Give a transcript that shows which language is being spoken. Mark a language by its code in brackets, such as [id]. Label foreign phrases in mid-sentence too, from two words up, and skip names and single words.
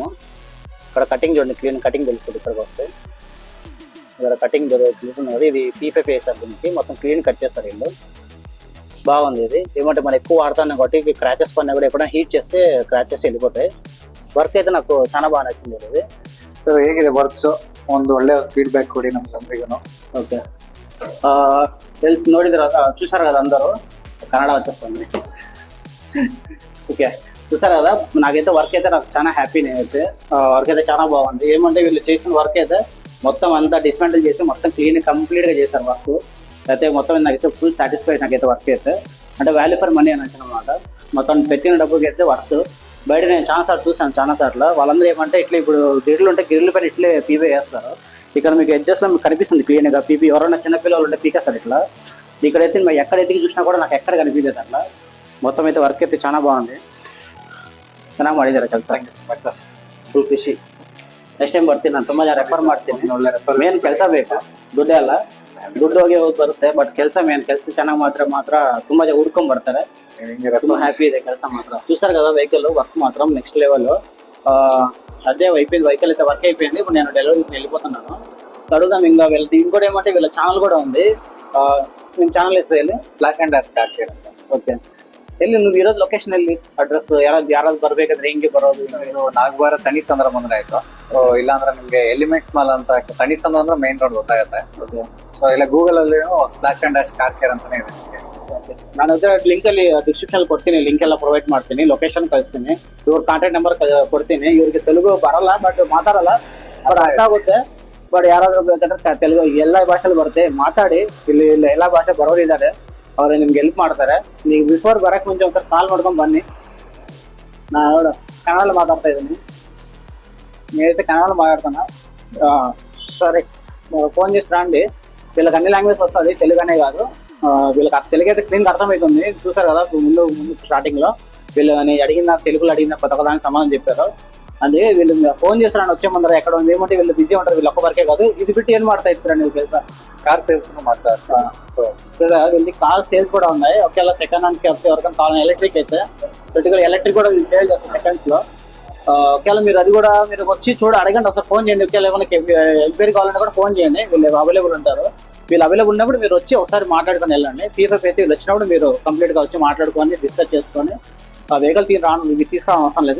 [te] ఇక్కడ కటింగ్ చూడండి, [en] clean cutting [te] తెలుస్తుంది. ఇక్కడికి వస్తే ఇక్కడ కటింగ్ తెలుస్తుంది కదా, ఇది P5 వేసారు దీనికి, మొత్తం [en] clean cut [te] చేస్తారు వీళ్ళు. బాగుంది. ఇది ఏమంటే మనం ఎక్కువ వాడుతున్నాం కాబట్టి క్రాచెస్ పడినా కూడా ఎప్పుడైనా హీట్ చేస్తే క్రాచెస్ వెళ్ళిపోతాయి. వర్క్ అయితే నాకు చాలా [kn] ಬಾಳ ನಚ್ಚಿದೆ ಇದು. ಸೊ ಹೇಗಿದೆ ವರ್ಕ್ಸ್? ಒಂದು ಒಳ್ಳೆ ಫೀಡ್ಬ್ಯಾಕ್ ಕೊಡಿ ನಮ್ಮ ಜನರಿಗೂ. [te] ఓకే ನೋಡಿದ್ರ చూసారు కదా అందరూ, కన్నడ వచ్చేస్తుంది. ఓకే చూసారు కదా, నాకైతే వర్క్ అయితే నాకు చాలా హ్యాపీ. నేనైతే వర్క్ అయితే చాలా బాగుంది. ఏమంటే వీళ్ళు చేసిన వర్క్ అయితే మొత్తం అంతా డిస్మాంటిల్ చేసి మొత్తం క్లీన్ కంప్లీట్గా చేశారు వర్క్. అయితే మొత్తం నాకైతే [en] full satisfied. [te] నాకైతే వర్క్ అయితే అంటే [en] value for money [te] అని అనమాట. మొత్తం పెట్టిన డబ్బుకి అయితే వర్త్. బయట నేను చాలాసార్లు చూసాను, చాలాసార్లు వాళ్ళందరూ ఏమంటే ఇట్లా ఇప్పుడు గిరిలు ఉంటే గిరిల పైన ఇట్లే పీవే వేస్తారు. ఇక్కడ మీకు ఎడ్జస్ట్లో మీకు కనిపిస్తుంది క్లీన్గా పీపీ. ఎవరైనా చిన్నపిల్లలు ఉంటే పీకేస్తారు ఇట్లా. ఇక్కడైతే మేము ఎక్కడ ఎత్తికి చూసినా కూడా నాకు ఎక్కడ కనిపించలేదు అట్లా. మొత్తం అయితే వర్క్ అయితే చాలా ಬಾగుంది. [kn] ಚೆನ್ನಾಗಿ ಮಾಡಿದ್ದಾರೆ ಕೆಲಸ. [en] thank you so much sir, [kn] ಫುಲ್ ಖುಷಿ. [en] next time [kn] ಬರ್ತೀನಿ, ನಾನು ತುಂಬ ರೆಫರ್ ಮಾಡ್ತೀನಿ. ಮೇನ್ ಕೆಲಸ ಬೇಕು, ದುಡ್ಡೇ ಅಲ್ಲ. ದುಡ್ಡು ಹೋಗಿ ಬರುತ್ತೆ, ಬಟ್ ಕೆಲಸ ಮೇನ್. ಕೆಲಸ ಚೆನ್ನಾಗಿ ಮಾತ್ರ ತುಂಬ ಜನ ಹುಡ್ಕೊಂಡ್ ಬರ್ತಾರೆ. ತುಂಬ హ్యాపీ ಇದೆ ಕೆಲಸ మాత్రం. [te] చూసారు కదా వెహికల్ వర్క్ మాత్రం [en] next level. [te] అదే అయిపోయింది, వెహికల్ అయితే వర్క్ అయిపోయింది. ఇప్పుడు నేను డెలివరీకి వెళ్ళిపోతున్నాను. అడుగుదాం ఇంకా వెళ్తే. ఇంకోటి ఏమంటే వీళ్ళ ఛానల్ కూడా ఉంది. [kn] ನಿಮ್ಮ ಚಾನಲ್ ಹೆಸರು ಎಲ್ಲಿ? ಸ್ಪ್ಲಾಶ್ ಅಂಡ್ ಡ್ಯಾಶ್ ಕಾರ್ ಕೇರ್ ಅಂತ. ಓಕೆ, ಎಲ್ಲಿ ನೀವು ಇರೋದು ಲೊಕೇಶನ್ ಎಲ್ಲಿ? ಅಡ್ರೆಸ್ ಯಾರಾದ್ರು ಬರ್ಬೇಕಾದ್ರೆ ಹೆಂಗೆ ಬರೋದು? ಇದು ನಾಗವಾರ ತಣಿಸಂದ್ರ ಬಂದ್ರೆ ಆಯ್ತು. ಸೊ ಇಲ್ಲಾಂದ್ರೆ ನಿಮ್ಗೆ ಎಲಿಮೆಂಟ್ಸ್ ಮಾಲ್ ಅಂತ ತಣಿಸಂದ್ರ ಅಂದ್ರೆ [en] main road [kn] ಗೊತ್ತಾಗುತ್ತೆ. ಸೊ ಇಲ್ಲ ಗೂಗಲ್ ಅಲ್ಲಿ ಸ್ಪ್ಲಾಶ್ ಅಂಡ್ ಡ್ಯಾಶ್ ಕಾರ್ ಕೇರ್ ಅಂತಾನೆ ಇದೆ. ನಾನು ಅದ್ರ ಲಿಂಕ್ ಅಲ್ಲಿ ಡಿಸ್ಕ್ರಿಪ್ಷನ್ ಕೊಡ್ತೀನಿ, ಲಿಂಕ್ ಎಲ್ಲ ಪ್ರೊವೈಡ್ ಮಾಡ್ತೀನಿ, ಲೊಕೇಶನ್ ಕಳಿಸ್ತೀನಿ, ಇವ್ರ [en] contact number [kn] ಕೊಡ್ತೀನಿ. ಇವ್ರಿಗೆ ತೆಲುಗು ಬರಲ್ಲ, ಬಟ್ ಮಾತಾಡಲ್ಲ, ಬಟ್ ಅರ್ಥ ಆಗುತ್ತೆ. ಬಟ್ ಯಾರಾದ್ರೂ ಬೇಕಾದ್ರೆ ತೆಲುಗು ಎಲ್ಲ ಭಾಷೆಲಿ ಬರುತ್ತೆ, ಮಾತಾಡಿ. ಇಲ್ಲಿ ಎಲ್ಲ ಭಾಷೆ ಬರೋರಿದ್ದಾರೆ, ಅವ್ರು ನಿಮ್ಗೆ ಹೆಲ್ಪ್ ಮಾಡ್ತಾರೆ. ನೀವು ಬಿಫೋರ್ ಬರಕ್ಕೆ ಮುಂಚೆ ಒಂದ್ಸಲ ಕಾಲ್ ಮಾಡ್ಕೊಂಡು ಬನ್ನಿ. ನಾನು ಕನ್ನಡ మాట్లాడుతా ఇದ್ದೀನಿ, [te] నేనైతే కన్నడలో మాట్లాడుతున్నా. సరే ఫోన్ చేసి రండి. వీళ్ళకి అన్ని లాంగ్వేజ్ వస్తుంది, తెలుగు అనే కాదు. వీళ్ళకి తెలుగు అయితే క్లీన్గా అర్థమవుతుంది. చూసారు కదా ముందు స్టార్టింగ్లో వీళ్ళు అడిగిన తెలుగులో అడిగిన కొత్త దానికి సమాధానం చెప్పారు. అందుకే వీళ్ళు ఫోన్ చేస్తారని వచ్చే ముందర ఎక్కడ ఉంది ఏమంటే వీళ్ళు బిజీ ఉంటారు. వీళ్ళు ఒక్క వరకే కాదు, ఇది [kn] బిಟ್ಟು ಏನು ಮಾಡ್ತಾ ಇರ್ತಾರೆ ನೀವು ಕೆಲಸ? [en] car sales [kn] ಮಾಡ್ತಾರೆ. [te] సో వీళ్ళకి [en] car sales [te] కూడా ఉన్నాయి. ఒకేలా [en] second hand [te] వస్తే ఎవరికైనా కావాలి, ఎలక్ట్రిక్ అయితే పర్టికులర్ ఎలక్ట్రిక్ కూడా వీళ్ళు సేల్ చేస్తారు సెకండ్స్లో. ఒకవేళ మీరు అది కూడా మీరు వచ్చి అడగండి, ఒకసారి ఫోన్ చేయండి. ఒకవేళ ఏమైనా ఎంక్వైరీ కావాలంటే కూడా ఫోన్ చేయండి, వీళ్ళు అవైలబుల్ ఉంటారు. వీళ్ళు అవైలబుల్ ఉన్నప్పుడు మీరు వచ్చి ఒకసారి మాట్లాడుకొని వెళ్ళండి. P5 అయితే వీళ్ళు వచ్చినప్పుడు మీరు కంప్లీట్గా వచ్చి మాట్లాడుకొని డిస్కస్ చేసుకొని ఆ వెహికల్ మీరు తీసుకురావడం అవసరం లేదు.